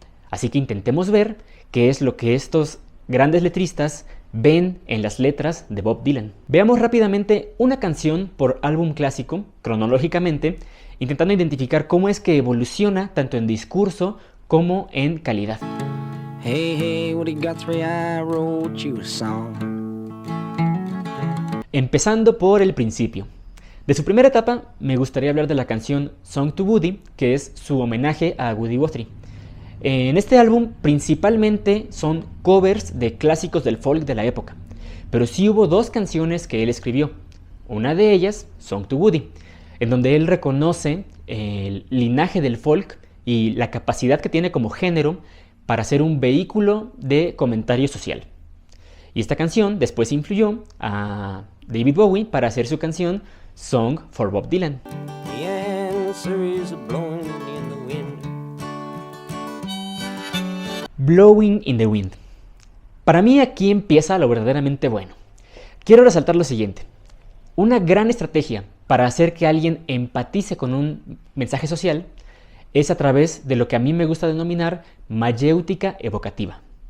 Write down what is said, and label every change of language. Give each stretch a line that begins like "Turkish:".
Spanish: Así que intentemos ver qué es lo que estos grandes letristas ven en las letras de Bob Dylan. Veamos rápidamente una canción por álbum clásico, cronológicamente, intentando identificar cómo es que evoluciona tanto en discurso como en calidad.
English: Hey, hey, Woody Guthrie, I wrote you a song.
Spanish: Empezando por el principio. De su primera etapa, me gustaría hablar de la canción Song to Woody, que es su homenaje a Woody Guthrie. En este álbum principalmente son covers de clásicos del folk de la época, pero sí hubo 2 canciones que él escribió. Una de ellas, Song to Woody, en donde él reconoce el linaje del folk y la capacidad que tiene como género para ser un vehículo de comentario social. Y esta canción después influyó a David Bowie para hacer su canción Song for Bob Dylan.
English: The answer is blowing in the wind. Blowing in the Wind.
Spanish: Para mí aquí empieza lo verdaderamente bueno. Quiero resaltar lo siguiente. Una gran estrategia para hacer que alguien empatice con un mensaje social es a través de lo que a mí me gusta denominar mayéutica evocativa.